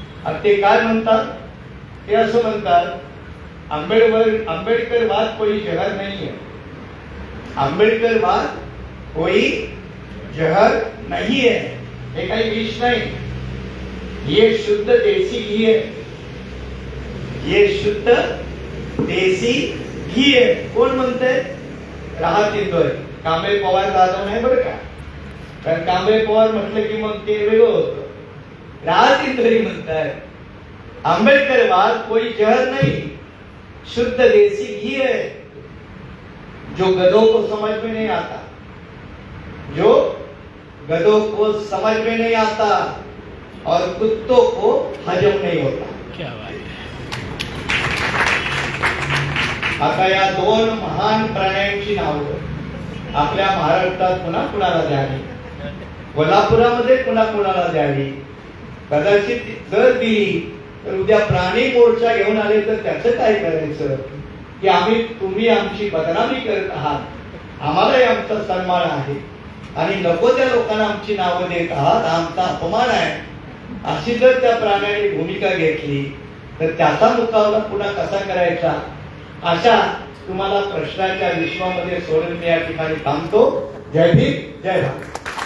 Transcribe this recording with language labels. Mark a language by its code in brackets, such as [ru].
[mr] आणि ते काय म्हणतात, ते असं म्हणतात, [hi] आंबेडकरवाद कोई जहर नहीं है, आंबेडकरवाद कोई जहर नहीं है, [mr] हे काही विष नाही, [hi] ये शुद्ध देसी घी है, ये शुद्ध देसी घी आहे. [mr] कोण म्हणतंय? [hi] राहत इंदोरी. कांबळे पवार दादा नाही बरं का, कारण कांबळे पवार म्हटलं की मग ते वेगळं होतं. [mr] राहत इंदोरी म्हणताय [hi] आंबेडकरवाद कोई जहर नहीं, शुद्ध देसी घी है, जो गधों को समझ में नहीं आता, जो गधों को समझ में नहीं आता और कुत्तों को हजम नहीं होता. क्या बात है. [mr] आता या दोन महान प्राण्यांची नावं आपल्या महाराष्ट्रात पुन्हा कुणाला द्यावी, कोल्हापुरामध्ये पुन्हा कुणाला द्यावी. कदाचित जर दिली तर उद्या प्राणी मोर्चा घेऊन आले तर त्याचं काय करायचं, की तुम्ही आमची बदनामी करत आहात, आम्हालाही आमचा सन्मान आहे आणि नको त्या लोकांना आमची नावं देत आहात, आमचा अपमान आहे, अशी जर त्या प्राण्याने भूमिका घेतली तर त्याचा मुकाबला पुन्हा कसा करायचा, अशा तुम्हाला प्रश्नाच्या विश्वामध्ये सोडून मी या ठिकाणी थांबतो. जय भीम, जय भारत.